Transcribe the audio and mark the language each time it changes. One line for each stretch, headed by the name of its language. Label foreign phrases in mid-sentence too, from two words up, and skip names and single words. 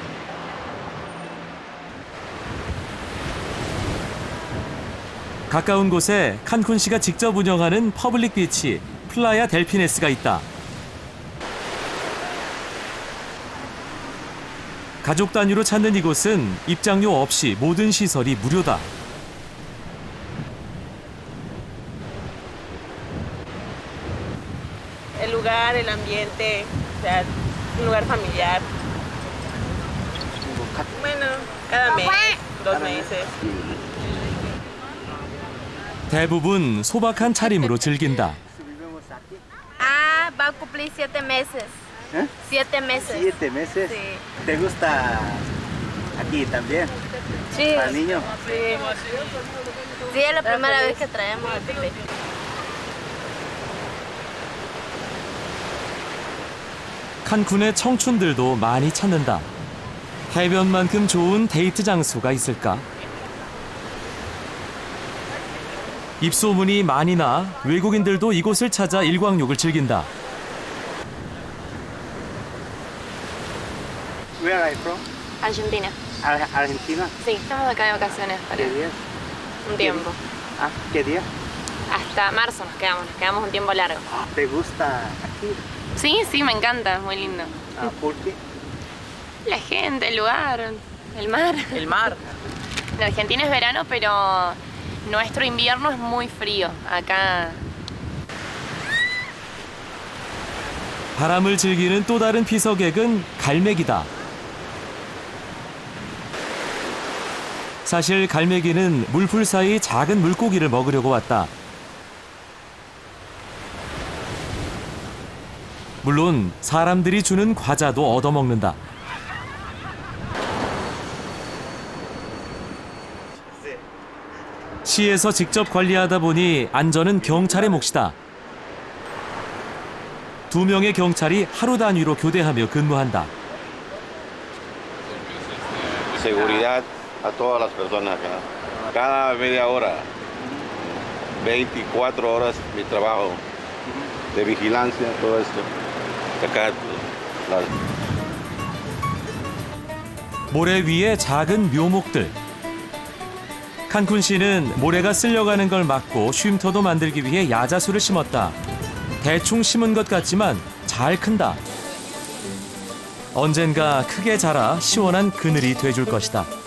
Korean: 가까운 곳에 칸쿤시가 직접 운영하는 퍼블릭 비치 플라야 델피네스가 있다. 가족 단위로 찾는 이곳은 입장료 없이 모든 시설이 무료다.
Spanish: El lugar, el ambiente, o sea, un lugar familiar. Bueno, cada mes, 2 meses.
Korean: 대부분 소박한 차림으로 즐긴다.
Spanish: Ah, va a cumplir 7 meses. ¿Eh? 7 meses. 7 meses. Sí. ¿Te gusta aquí también? Sí. ¿Para niños? Sí. Sí, es la primera vez que traemos al bebé.
Korean: 칸쿤의 청춘들도 많이 찾는다. 해변만큼 좋은 데이트 장소가 있을까? 입소문이 많이 나 외국인들도 이곳을 찾아 일광욕을 즐긴다.
English: Where are you from?
Spanish: Argentina. Argentina. Sí, estamos acá de vacaciones para ¿Qué día? un tiempo. Ah, ¿qué día? Hasta marzo nos quedamos un tiempo largo. ¿Te gusta aquí? Sí, sí, me encanta, es muy lindo. Ah, ¿por qué? La gente, el lugar, el mar. El mar. En Argentina es verano, pero nuestro invierno es muy frío. Acá
Korean: 바람을 즐기는 또 다른 피서객은 갈매기다. 사실 갈매기는 물풀 사이 작은 물고기를 먹으려고 왔다. 물론 사람들이 주는 과자도 얻어먹는다. 시에서 직접 관리하다 보니 안전은 경찰의 몫이다. 2명의 경찰이 하루 단위로 교대하며 근무한다.
Spanish: Seguridad a todas las personas acá. Cada media hora, 24 horas mi trabajo de vigilancia, todo esto. Acá,
Korean: 모래 위에 작은 묘목들. 칸쿤시는 모래가 쓸려가는 걸 막고 쉼터도 만들기 위해 야자수를 심었다. 대충 심은 것 같지만 잘 큰다. 언젠가 크게 자라 시원한 그늘이 돼줄 것이다.